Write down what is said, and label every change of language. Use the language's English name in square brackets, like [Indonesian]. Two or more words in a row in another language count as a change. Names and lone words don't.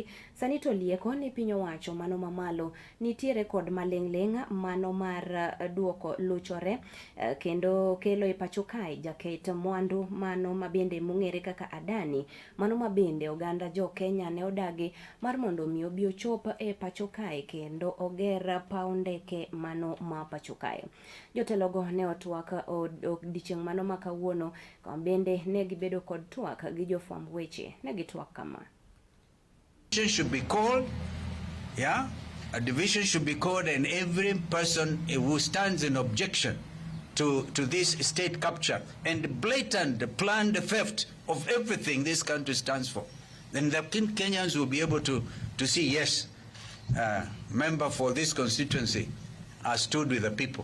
[Luo (Kenya and Tanzania)] Sani to lieko ni piny owacho mano mamalo nitiere kod maling'ling' mano mar duoko luchore kendo kelo e pachokae jaket mwandu mano mabende mongere kaka Adani, mano mabende oganda jo Kenya ne odagi mar mondo mi obi ochop e pachokae kendo oger paw ndeke mano ma pachokae. Jotelogo ne otwak odiochieng' mano ma kawuono, bende ne gibedo kod twak gi jofwamb weche. Ne gitwak kama: [English] should be called, yeah, a division should be called, and every person who stands in objection to this state capture and blatant planned theft of everything this country stands for, then the Kenyans will be able to see, yes, member for this constituency stood with the people.